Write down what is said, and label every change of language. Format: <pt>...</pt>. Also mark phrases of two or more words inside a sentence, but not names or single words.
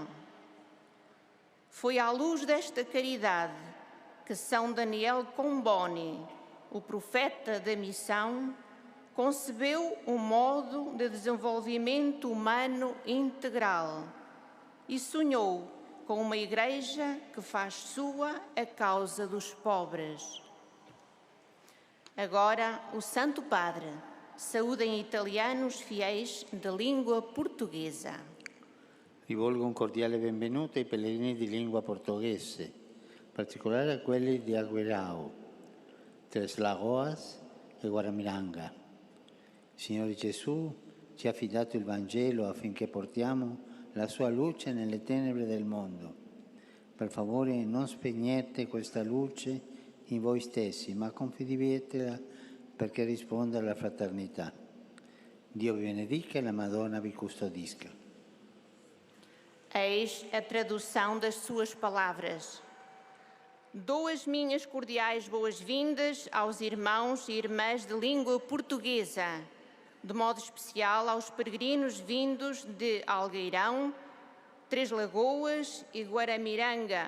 <pt>Foi à luz desta caridade que São Daniel Comboni, o profeta da missão, concebeu um modo de desenvolvimento humano integral e sonhou com uma igreja que faz sua a causa dos pobres. Agora, o Santo Padre saúda em italiano os fiéis de língua portuguesa.</pt> <it>Rivolgo un cordiale benvenuto ai pellegrini di lingua portoghese, in particolare a quelli di Agüerao, Tres Lagoas e Guaramiranga. Il Signore Gesù ci ha affidato il Vangelo affinché portiamo la sua luce nelle tenebre del mondo. Per favore non spegnete questa luce in voi stessi, ma condividetela perché risponda alla fraternità. Dio vi benedica e la Madonna vi custodisca.</it> <pt>Eis a tradução das suas palavras. Dou as minhas cordiais boas-vindas aos irmãos e irmãs de língua portuguesa, de modo especial aos peregrinos vindos de Algueirão, Três Lagoas e Guaramiranga.</pt>